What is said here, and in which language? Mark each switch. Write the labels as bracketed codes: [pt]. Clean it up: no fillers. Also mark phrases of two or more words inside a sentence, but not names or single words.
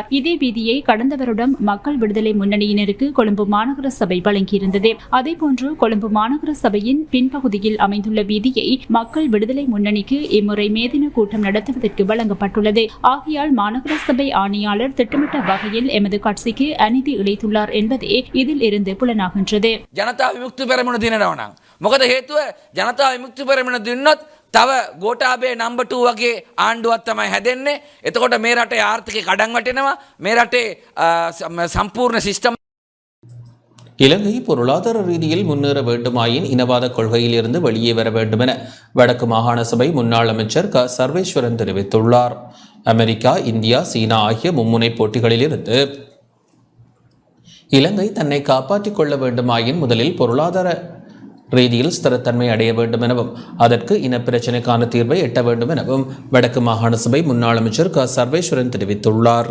[ta] இதே வீதியை கடந்த வருடம் மக்கள் விடுதலை முன்னணியினருக்கு கொழும்பு மாநகர சபை வழங்கியிருந்தது. அதேபோன்று கொழும்பு மாநகர சபையின் பின்பகுதியில் அமைந்துள்ள வீதியை மக்கள் விடுதலை முன்னணிக்கு இம்முறை மேதின கூட்டம் நடத்துவதற்கு வழங்கப்பட்டுள்ளது. ஆகையால் மாநகர சபை ஆணையாளர் திட்டமிட்ட வகையில் எமது கட்சிக்கு அநீதி இழைத்துள்ளார் என்பதே இதில் இருந்து புலனாகின்றது. [si] ජනතා විමුක්ති පෙරමුණ දිනනවා නම් මොකද හේතුව ජනතා විමුක්ති පෙරමුණ දින්නොත් තව ගෝඨාභය නම්බර් 2 වගේ ආණ්ඩුවක් තමයි හැදෙන්නේ. එතකොට මේ රටේ ආර්ථිකය කඩන් වැටෙනවා. මේ රටේ සම්පූර්ණ සිස්ටම්. [ta] இலங்கை பொருளாதார ரீதியில் முன்னேற வேண்டுமாயின் இனவாத கொள்கையில் இருந்து வெளியே வர வேண்டும் என வடக்கு மாகாண சபை முன்னாள் அமைச்சர் க சர்வேஸ்வரன் தெரிவித்துள்ளார். அமெரிக்கா, இந்தியா, சீனா ஆகிய மும்முனை போட்டிகளில் இருந்து இலங்கை தன்னை காப்பாற்றிக் கொள்ள வேண்டுமாயின் முதலில் பொருளாதார ரீதியில் ஸ்திரத்தன்மை அடைய வேண்டும் எனவும் அதற்கு இனப்பிரச்சினைக்கான தீர்வை எட்ட வேண்டும் எனவும் வடக்கு மாகாண சபை முன்னாள் அமைச்சர் க சர்வேஸ்வரன் தெரிவித்துள்ளார்.